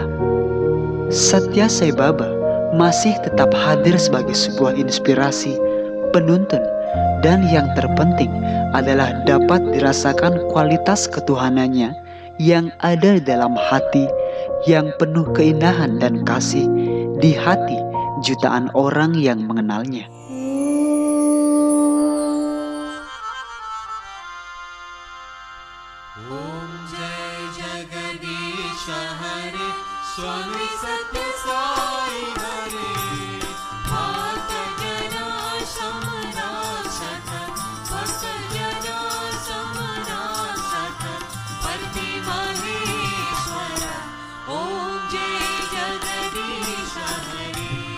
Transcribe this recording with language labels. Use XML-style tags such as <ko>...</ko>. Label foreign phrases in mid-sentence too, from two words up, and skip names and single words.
<id>Satya Sai Baba masih tetap hadir sebagai sebuah inspirasi, penuntun, dan yang terpenting adalah dapat dirasakan kualitas ketuhanannya yang ada di dalam hati yang penuh keindahan dan kasih di hati jutaan orang yang mengenalnya.</id> <sa>ॐ जय जगदीश हरे, स्वामी सत्य साई हरे, भक्त जन समान सत, भक्त जन समान सत, पर्ति महेश्वर, ॐ जय जगदीश हरे,</sa>